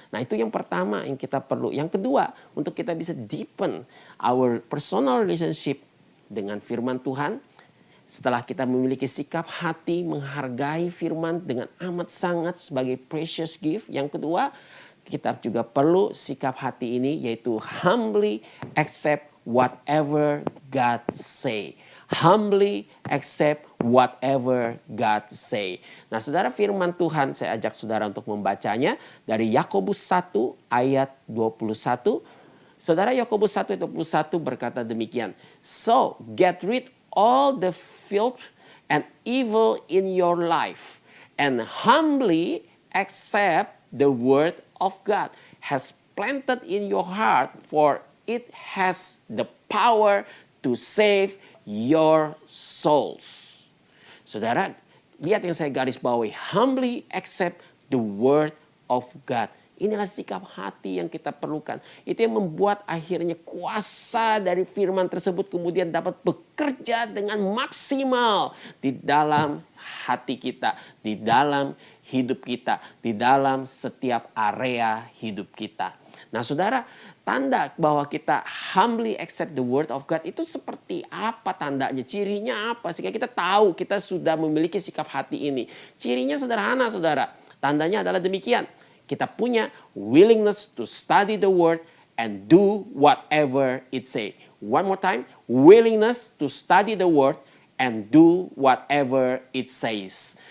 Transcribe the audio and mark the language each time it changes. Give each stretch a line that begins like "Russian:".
Indonesian: Nah, itu yang pertama yang kita perlu. Yang kedua, untuk kita bisa
English: deepen our personal relationship
Indonesian: dengan firman Tuhan, setelah kita memiliki sikap hati menghargai firman dengan amat sangat sebagai
English: precious gift,
Indonesian: yang kedua, kita juga perlu sikap hati ini, yaitu
English: humbly accept whatever God say. Humbly accept whatever God say.
Indonesian: Nah, saudara, firman Tuhan saya ajak saudara untuk membacanya dari Yakobus 1 ayat 21. Saudara, Yakobus 1 ayat 21 berkata demikian.
English: So, get rid all the filth and evil in your life and humbly accept the word of God has planted in your heart, for it has the power to save your souls.
Indonesian: Saudara, lihat yang saya garis bawahi.
English: Humbly accept the word of God.
Indonesian: Inilah sikap hati yang kita perlukan. Itu yang membuat akhirnya kuasa dari firman tersebut kemudian dapat bekerja dengan maksimal di dalam hati kita, di dalam hidup kita, di dalam setiap area hidup kita. Nah, saudara, tanda bahwa kita
English: humbly accept the word of God
Indonesian: itu seperti apa tandanya? Cirinya apa? Sehingga kita tahu kita sudah memiliki sikap hati ini. Cirinya sederhana, saudara. Tandanya adalah demikian. Kita punya
English: willingness to study the word and do whatever it say. One more time, willingness to study the word and do whatever it says.